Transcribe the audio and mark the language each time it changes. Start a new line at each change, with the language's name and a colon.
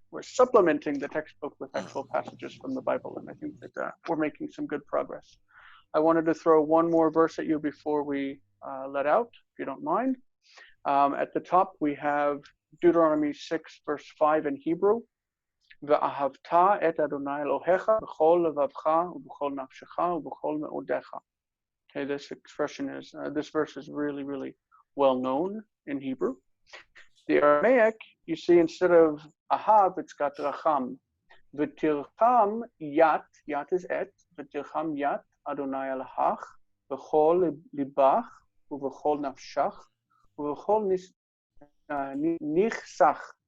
English: We're supplementing the textbook with actual passages from the Bible, and I think that we're making some good progress. I wanted to throw one more verse at you before we let out, if you don't mind. At the top, we have Deuteronomy 6, verse 5 in Hebrew.
Hebrew: ואהבת את אדוני אלוהיך בכל לבבך ובכל נפשך ובכל מאודיך.
English: Okay, this expression is, this verse is really, really well known in Hebrew. The Aramaic, you see, instead of ahav, it's got racham.
Aramaic: V'tircham yat, yat is et, v'tircham yat Adonai elahach, v'chol libach, v'chol nafshach, v'chol nichsach.